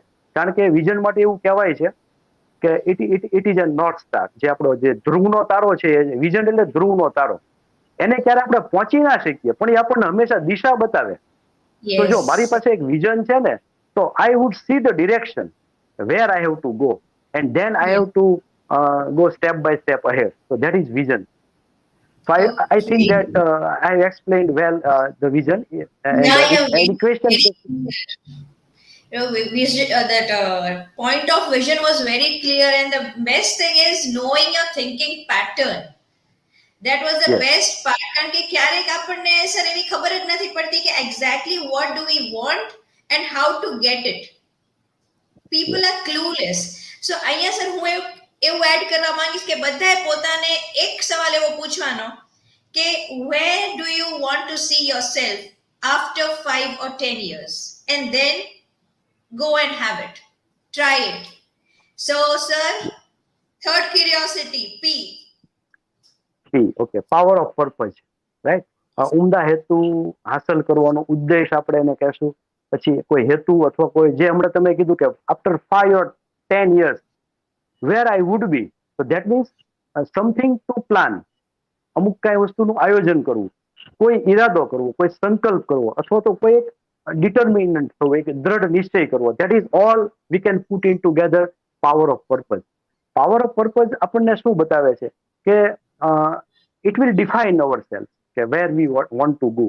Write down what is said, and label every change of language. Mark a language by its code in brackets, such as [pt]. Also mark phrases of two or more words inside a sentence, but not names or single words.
[gu] કારણ કે વિઝન માટે એવું કહેવાય છે કે [en] it is a north star. [gu] જે આપણો જે ધ્રુવનો તારો છે, વિઝન એટલે ધ્રુવનો તારો. એને ક્યારે આપણે પહોંચી ના શકીએ પણ એ આપણને હંમેશા દિશા બતાવે. તો જો મારી [en] Yes. [gu] પાસે એક વિઝન છે ને, તો [en] I would see the direction where I have to go, and then I Yes. have to go step by step ahead. So that is vision. So I think that Okay. I explained well the vision. And Yeah, if yeah, any question, very vision, that point of vision was very clear, and the best thing is knowing your thinking pattern. That was the yes, best part. [gu] કારણ કે ક્યારેક આપણને સર એવી ખબર જ નથી પડતી કે [en] exactly what do we want and how to get it. yes, People are clueless. So [gu] અહીંયા સર હું એવું એડ કરવા માંગીશ કે બધાએ પોતાને એક સવાલ એવો પૂછવાનો કે [en] where do you want to see yourself after 5 or 10 years, and then go and have it, try it. So sir, third curiosity, P. okay, power of purpose, right? [gu] ઉમદા હેતુ હાંસલ કરવાનો ઉદ્દેશ આપણે એને કહેશું. પછી કોઈ હેતુ અથવા કોઈ જે હમણાં તમે કીધું કે [en] after 5 or 10 years where I would be. So that means something to plan. [gu] અમુક કાંઈ વસ્તુનું આયોજન કરવું, કોઈ ઈરાદો કરવો, કોઈ સંકલ્પ કરવો, અથવા તો કોઈ એક ડિટર્મિનન્ટ થવું, એક દ્રઢ નિશ્ચય કરવો. [en] that is all we can put in together power of purpose. power of purpose [gu] આપણને શું બતાવે છે કે [en] it will define ourself કે where we want to go.